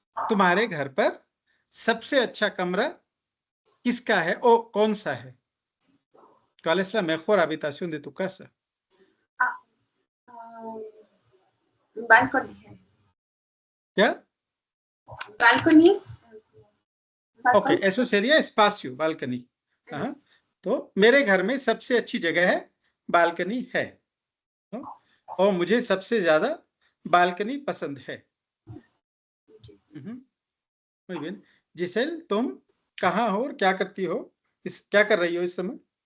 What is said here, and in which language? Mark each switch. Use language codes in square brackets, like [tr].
[hi] तुम्हारे घर पर सबसे अच्छा कमरा किसका है? ओ कौन सा है? [es] ¿Cuál es la mejor habitación de tu casa? [hi] Balcony है. क्या? Balcony. [es] ओके, eso sería espacio, balcony. [hi] तो मेरे घर में सबसे अच्छी जगह है, बालकनी है. और मुझे सबसे ज्यादा बालकनी पसंद है. [es] muy bien. [hi] जिसेल, तुम कहाँ हो और क्या करती हो? क्या कर रही हो इस समय?